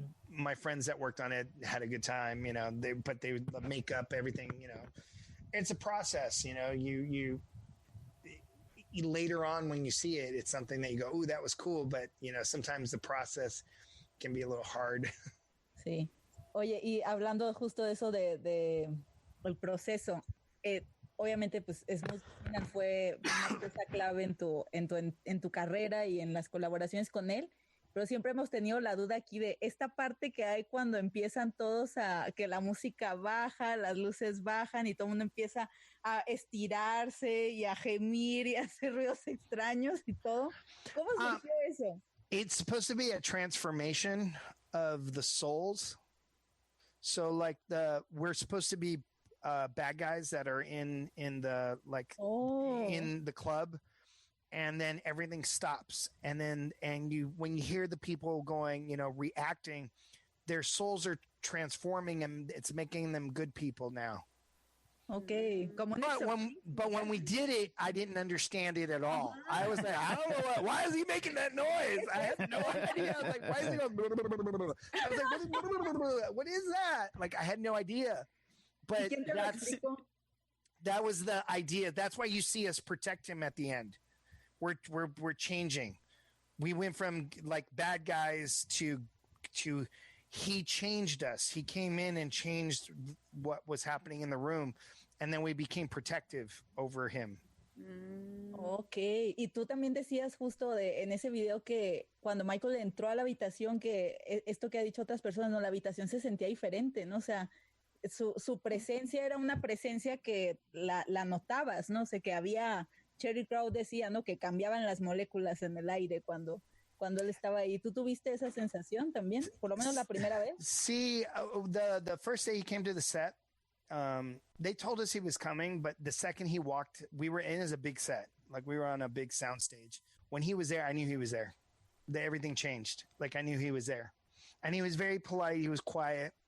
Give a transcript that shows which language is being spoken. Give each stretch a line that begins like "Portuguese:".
English: My friends that worked on it had a good time, you know, the makeup, everything, you know, it's a process, you know, you later on when you see it, it's something that you go, ooh, that was cool. But, you know, sometimes the process can be a little hard.
Spanish: Sí. Oye, y hablando justo de eso de el proceso, obviamente pues fue una pieza clave en tu carrera y en las colaboraciones con él, pero siempre hemos tenido la duda aquí de esta parte que hay cuando empiezan todos que la música baja, las luces bajan y todo el mundo empieza a estirarse y a gemir y a hacer ruidos extraños y todo. ¿Cómo surgió eso?
English: It's supposed to be a transformation of the souls. So like we're supposed to be bad guys that are in the in the club, and then everything stops, and when you hear the people going, you know, reacting, their souls are transforming and it's making them good people now. Okay. But when we did it, I didn't understand it at all. I was like, I don't know why is he making that noise? I had no idea. I was like, why is he going? I was like, what is that? Like, I had no idea. But that was the idea. That's why you see us protect him at the end. We're changing. We went from like bad guys to he changed us. He came in and changed what was happening in the room, and then we became protective over him.
Spanish: Ok, y tú también decías justo en ese video que cuando Michael entró a la habitación, que esto que ha dicho otras personas, no, la habitación se sentía diferente, ¿no? O sea, su presencia era una presencia que la notabas, ¿no? O sea, que había, Cherry Crow decía, ¿no? Que cambiaban las moléculas en el aire cuando cuando él estaba ahí. ¿Tú tuviste esa sensación también? Por lo menos la primera vez.
English: See, the first day he came to the set, they told us he was coming, but the second he walked, we were in as a big set. Like we were on a big sound stage. When he was there, I knew he was there. Everything changed. Like I knew he was there. And he was very polite. He was quiet.